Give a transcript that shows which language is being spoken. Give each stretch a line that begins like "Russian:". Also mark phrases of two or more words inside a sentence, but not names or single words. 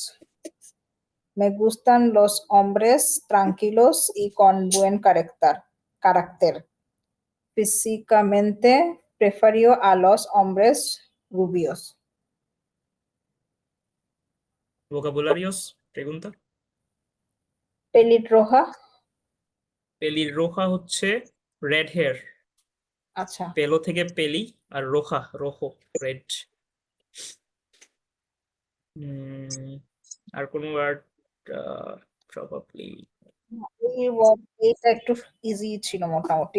Spanish: Me gustan los hombres tranquilos y con buen carácter. Físicamente prefiero a los hombres rubios. vocabularios, pregunta। Pelirroja,
Bangla: পেলিরোহা হচ্ছে
English: red hair,
Bangla: আচ্ছা। পেলো থেকে পেলি, আর
Spanish: roja rojo
Bangla: রেড। আর কোন ওয়ার্ড? প্রবাবলি এটা একটু ইজি ছিল মোটামুটি।